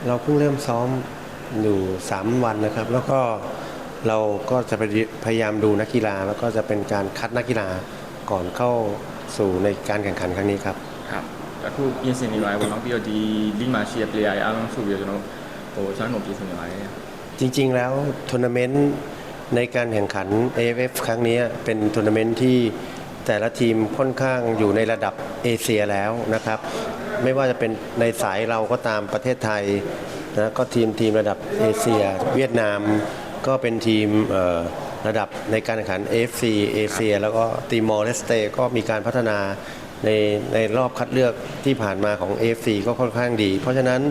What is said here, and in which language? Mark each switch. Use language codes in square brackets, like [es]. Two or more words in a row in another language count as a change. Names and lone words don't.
[th] เราเพิ่งเริ่มซ้อมอยู่3 วันนะครับแล้วก็เราก็จะพยายามดูนักกีฬาแล้วก็จะเป็นการคัดนักกีฬาก่อนเข้าสู่ในการแข่งขันครั้งนี้ครับ [my] ครับအခုပြင်ဆင်နေပါတယ်ပေါ့နော်ပြီးတော့ဒီလိမှာရှိတဲ့ player တွေအားလုံးဆိုပြီးတော့ကျွန်တော်ဆွမ်းကုန်ပြင်ဆင်နေပါတယ် [th] จริงๆแล้วทัวร์นาเมนต์ในการแข่งขัน AFF ครั้งนี้เป็นทัวร์นาเมนต์ที่แต่ละทีมค่อนข้างอยู่ในระดับเอเชียแล้วนะครับไม่ว่าจะเป็นในสายเราก็ตามประเทศไทยนะก็ทีมระดับเอ เชียเวียดนามก็เป็นทีมระดับในการแข่งขัน AFC เอเชียแล้วก็ติมอร์เลสเตก็มีการพัฒนาในรอบคัดเลือกที่ผ่านมาของ AFC ก็ค่อนข้างดีเพราะฉะนั้น